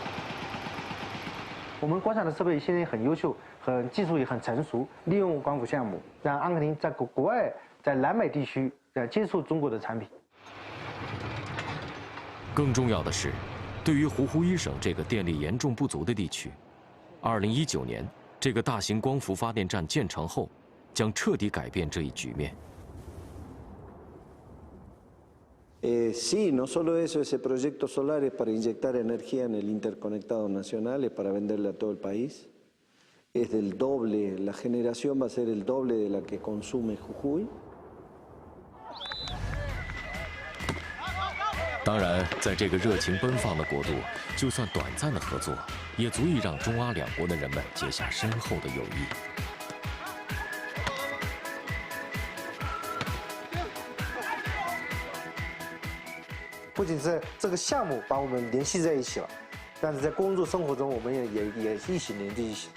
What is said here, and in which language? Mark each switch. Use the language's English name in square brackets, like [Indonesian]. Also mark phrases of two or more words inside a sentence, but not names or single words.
[Chinese] 我们国产的设备现在很优秀，技术也很成熟，利用光伏项目让阿根廷在国外在南美地区接触中国的产品。更重要的是，对于胡胡伊省这个电力严重不足的地区，2019年， 这个大型光伏发电站建成后，将彻底改变这一局面。 [Spanish] Sí, no solo eso, ese proyecto solar es para inyectar energía en el interconectado nacional, es para venderle a todo el país. Es del doble, la generación va a ser el doble de la que consume Jujuy. [Chinese] 当然，在这个热情奔放的国度，就算短暂的合作，也足以让中阿两国的人们结下深厚的友谊。不仅是这个项目把我们联系在一起了，但是在工作生活中，我们也一起连在一起。